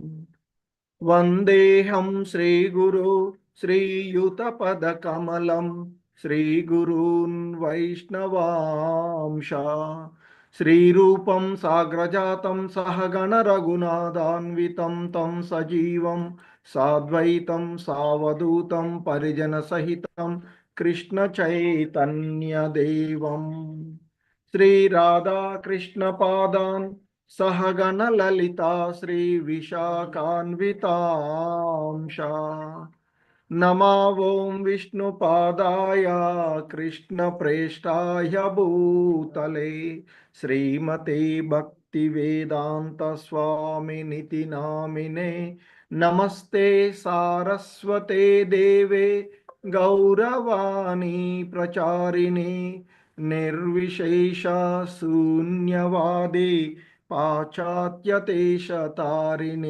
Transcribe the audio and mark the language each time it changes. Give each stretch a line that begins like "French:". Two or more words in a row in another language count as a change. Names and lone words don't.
Sanskrit: వందేహం శ్రీగురు శ్రీయుతపదకమలం శ్రీగురూన్ వైష్ణవాంశ శ్రీరూపం సాగ్రజాతం సహగణ రఘునాథాన్వితం తం సజీవం సాద్వైతం సావధూతం పరిజన సహితం కృష్ణ చైతన్యదేవం శ్రీరాధాకృష్ణ పాదాన్ सहगण ललिता श्री विशाखान्वितांश नमा ओं विष्णुपादाय कृष्ण प्रेष्ठाय भूतले श्रीमते भक्ति वेदांत स्वामिनिति नामिने नमस्ते सारस्वते देवे गौरवाणी प्रचारिणे निर्विशेष शून्यवादे पाश्चात्यदेशतारिणे.